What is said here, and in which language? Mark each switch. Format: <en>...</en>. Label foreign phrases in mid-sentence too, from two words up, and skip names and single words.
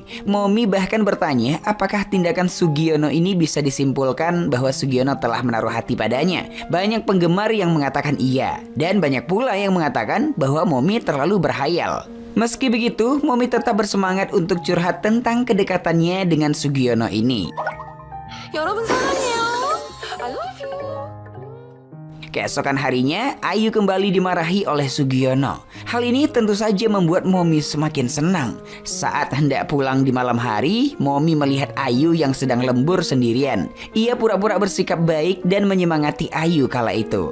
<id>Momi bahkan bertanya apakah tindakan Sugiono ini bisa disimpulkan bahwa Sugiono telah menaruh hati padanya. Banyak penggemar yang mengatakan iya, dan banyak pula yang mengatakan bahwa Momi terlalu berhayal. Meski begitu, Momi tetap bersemangat untuk curhat tentang kedekatannya dengan Sugiono ini.</id> <ko>여러분 사랑해요.</ko> <en>I love you.</en> <id>Keesokan harinya, Ayu kembali dimarahi oleh Sugiono. Hal ini tentu saja membuat Momi semakin senang. Saat hendak pulang di malam hari, Momi melihat Ayu yang sedang lembur sendirian. Ia pura-pura bersikap baik dan menyemangati Ayu kala itu.</id>